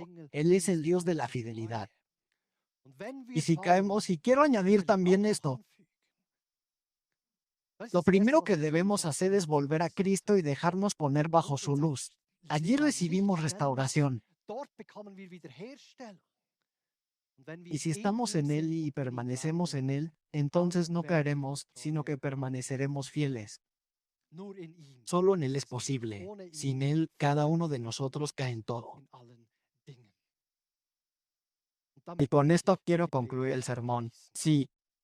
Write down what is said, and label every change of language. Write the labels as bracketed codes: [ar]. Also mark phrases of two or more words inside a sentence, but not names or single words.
[es] Él es el Dios de la fidelidad. Y si caemos, y quiero añadir también esto, lo primero que debemos hacer es volver a Cristo y dejarnos poner bajo su luz. Allí recibimos restauración. Y si estamos en Él y permanecemos en Él, entonces no caeremos, sino que permaneceremos fieles. [de] Nur in ihm [es] Solo en Él es [de] ist es möglich. [es] posible. [de] Ohne ihn [es] Sin Él, cada [de] fehlt [es] uno de nosotros cae en todo. [de] in allen Dingen. Und [es] Y [de] damit [es] con [de] möchte [es] esto [de] ich [es] quiero [de] die [es] concluir el [de] Predigt [es] sermón. [de] abschließen. [es] Sí,